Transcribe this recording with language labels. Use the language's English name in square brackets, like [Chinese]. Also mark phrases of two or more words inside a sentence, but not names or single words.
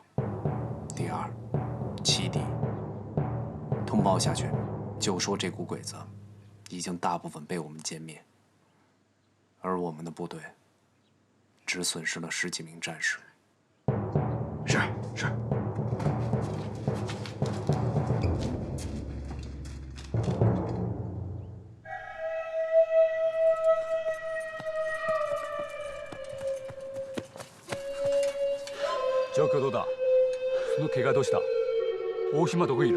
[Chinese] 第二，欺敌。通报下去，就说这股鬼子已经大部分被我们歼灭，而我们的部队只损失了10几名战士。是。 [Japanese] 状況どうだ？その怪我どうした？大島どこいる？